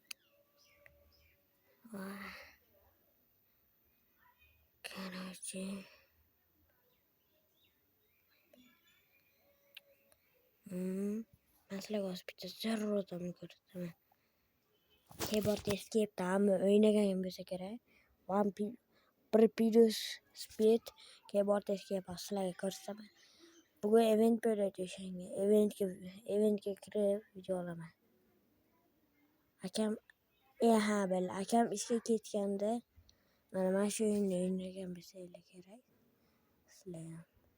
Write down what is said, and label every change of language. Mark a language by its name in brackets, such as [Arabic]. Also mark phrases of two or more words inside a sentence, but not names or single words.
[Russian] Короче. [Uzbek] Sizlarga bitta zarur odamni ko'rsataman. Keyboard escape hamma o'ynagan bo'lsa kerak. Prepidus speed keyboard escape sizlarga ko'rsataman. Bugun event bo'ladi o'shanga. Eventga kirib video olaman. Akam ishga ketganda mana shu o'yinni o'ynagan bo'lsanglar kerak.